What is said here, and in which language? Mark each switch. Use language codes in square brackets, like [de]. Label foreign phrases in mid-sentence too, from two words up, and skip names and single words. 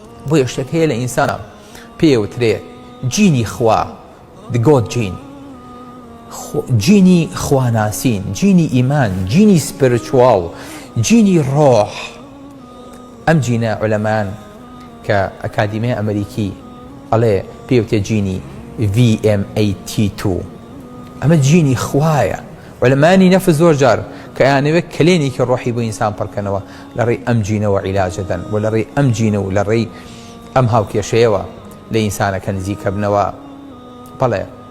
[ckb] بۆ یەشتێک هەیە لە ئینسانە پێوترێ جینی خوا [en] the God gene [ckb] جینی خواناسین جینی ئیمان جینی سپیرچوال جینی ڕۆح ئەم جینە عولەمان کە ئەکادیمیای ئەمریکی ئەڵێ پێوتێ جینی VMAT2 ئەمە جینی خوایە عولەمانی نەفس زۆر جار کە یانەوێت کلێنێکی ڕۆحی بۆ ئینسان پڕکەنەوە لە ڕێی ئەم جینەوە عیلاجەدەن و لە ڕێی ئەم جینە و لە ڕێی ئەم هاوکێشەیەوە لە ئینسانەکە نزیکە بنەوە بەڵێ